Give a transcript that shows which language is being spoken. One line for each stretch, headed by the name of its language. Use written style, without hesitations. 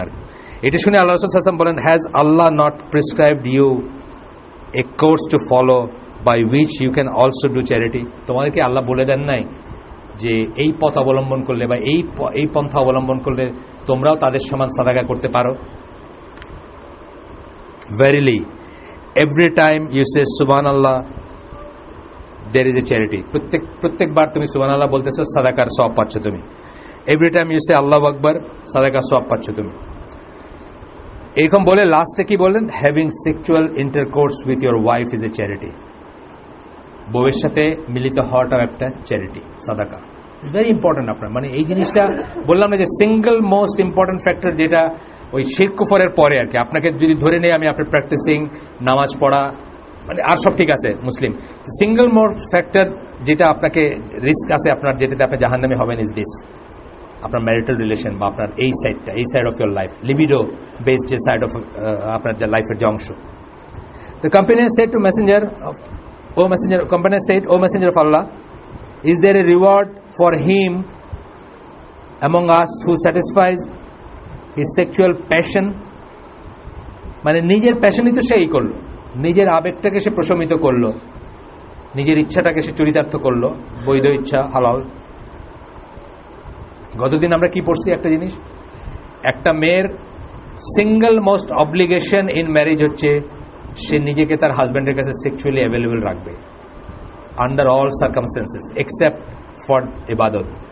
Bangla: আর এটা শুনে আল্লাহ রাসূল সাল্লাল্লাহু আলাইহি ওয়াসাল্লাম বলেন,
English: Has Allah not prescribed you a course to follow by which you can also do charity?
Bangla: তোমাদেরকে আল্লাহ বলে দেন নাই যে এই পথ অবলম্বন করলে বা এই পন্থা অবলম্বন করলে তোমরাও তাদের সমান সাদাকা করতে পারো?
English: Verily, every time you say subhanallah, there is a charity.
Bangla: প্রত্যেকবার তুমি সুবহানাল্লাহ বলতেছো, সাদাকার সওয়াব পাচ্ছ তুমি।
English: Every time you say
Bangla: আল্লাহু আকবার, সাদাকার সওয়াব পাচ্ছ তুমি। এরকম বলে লাস্টে কি বললেন?
English: Having sexual intercourse with your wife is a charity.
Bangla: বউয়ের সাথে মিলিত হওয়াটাও একটা চ্যারিটি, সাদাকা, ভেরি ইম্পর্টেন্ট। আপনার মানে এই জিনিসটা বললাম না যে সিঙ্গল মোস্ট ইম্পর্টেন্ট ফ্যাক্টর, যেটা ওই শিরক কুফরের পরে আর কি। আপনাকে যদি ধরে নেই আমি আপনার প্র্যাকটিসিং, নামাজ পড়া, মানে আর সব ঠিক আছে মুসলিম, সিঙ্গল মোস্ট ফ্যাক্টর যেটা আপনাকে রিস্ক আছে আপনার, যেটাতে আপনি জাহান্নামী হবেন,
English: is this,
Bangla: আপনার ম্যারিটাল রিলেশন বা আপনার এই সাইডটা, এই side of your life, libido based যে সাইড অফ আপনার যে লাইফের যে অংশ।
English: The company said to messenger of, company said, O messenger of Allah, is there a reward for him among us who satisfies his sexual passion?
Bangla: মানে নিজের প্যাশনই তো সেই করলো, নিজের আবেগটাকে সে প্রশমিত করলো, নিজের ইচ্ছাটাকে সে চরিতার্থ করলো, বৈধ ইচ্ছা, হালাল। গতদিন আমরা কি পড়ছি একটা জিনিস, একটা মেয়ের single most obligation in marriage হচ্ছে সে নিজেকে তার হাজব্যান্ডের কাছে সেক্সুয়ালি অ্যাভেলেবল রাখবে,
English: Under all circumstances except for ইবাদত।